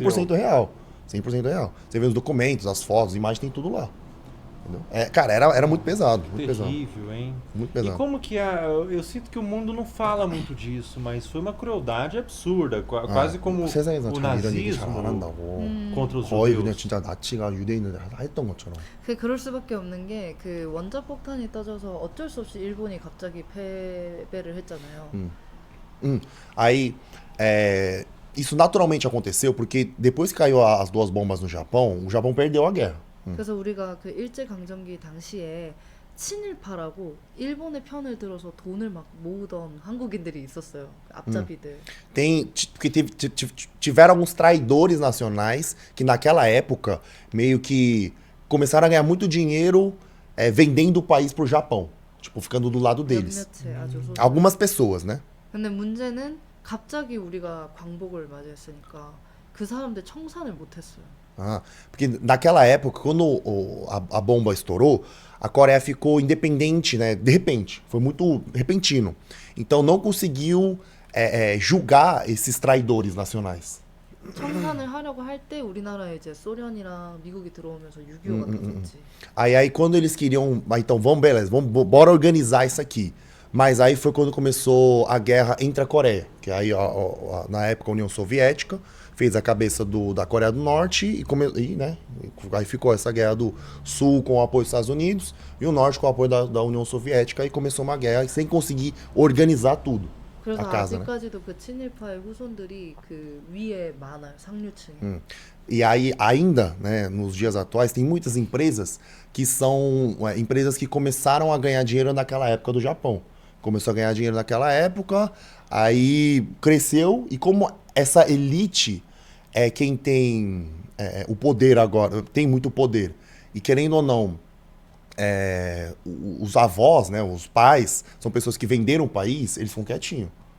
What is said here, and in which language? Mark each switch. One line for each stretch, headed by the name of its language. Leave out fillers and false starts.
Portuguese: 100% real. 100% real. Você vê os documentos, as fotos, as imagens, tem tudo lá. Entendeu? Cara, era muito pesado. Muito pesado. Terrível, hein? Muito E pesado. como que eu sinto que o mundo não fala muito disso, mas foi uma crueldade absurda, quase como
Korean: 세상에서
Portuguese: o
Korean: 참 이런 얘기 잘 안 한다고.
Portuguese: contra os
Korean: 거의 그냥
Portuguese: judeus.
Korean: 진짜 나치가 유대인들 다 했던 것처럼. 그럴 수밖에 없는 게 그 원자 폭탄이 터져서 어쩔 수 없이 일본이 갑자기 패배를 했잖아요.
Portuguese: Aí, isso naturalmente aconteceu porque depois que caiu as duas bombas no Japão, o Japão perdeu a guerra.
Korean: 그래서 우리가 그 일제 강점기 당시에 친일파라고 일본의 편을 들어서 돈을 막 모으던 한국인들이 있었어요. 앞잡이들.
Portuguese: Porque tiveram alguns traidores nacionais que naquela época meio que começaram a ganhar muito dinheiro vendendo o país pro Japão. Tipo, ficando do lado deles.
Korean: 몇몇의 아주 소수.
Portuguese: Algumas pessoas, né?
Korean: 근데 문제는 갑자기 우리가 광복을 맞이했으니까 그 사람들 청산을 못했어요.
Portuguese: Porque naquela época, quando a bomba estourou, a Coreia ficou independente, né? De repente. Foi muito repentino. Então não conseguiu julgar esses traidores nacionais.
Korean: 청산을 하려고 할 때 우리나라에 이제 소련이랑 미국이 들어오면서 6.25가 터졌지.
Portuguese: Aí quando eles queriam, então beleza, bora organizar isso aqui. Mas aí foi quando começou a guerra entre a Coreia, que aí na época a União Soviética fez a cabeça da Coreia do Norte né, aí ficou essa guerra do Sul com o apoio dos Estados Unidos e o Norte com o apoio da União Soviética, e começou uma guerra sem conseguir organizar tudo.
Korean: 그래서
Portuguese: a casa, né?
Korean: 아직까지도 그 친일파의 후손들이 그 위에 많아요, 상류층에.
Portuguese: E aí, ainda, né, nos dias atuais, tem muitas empresas que são empresas que começaram a ganhar dinheiro naquela época do Japão. Começou a ganhar dinheiro naquela época, aí cresceu, e como essa elite é quem tem o poder agora, tem muito poder, e querendo ou não, os avós, né, os pais, são pessoas que venderam o país, eles ficam quietinhos.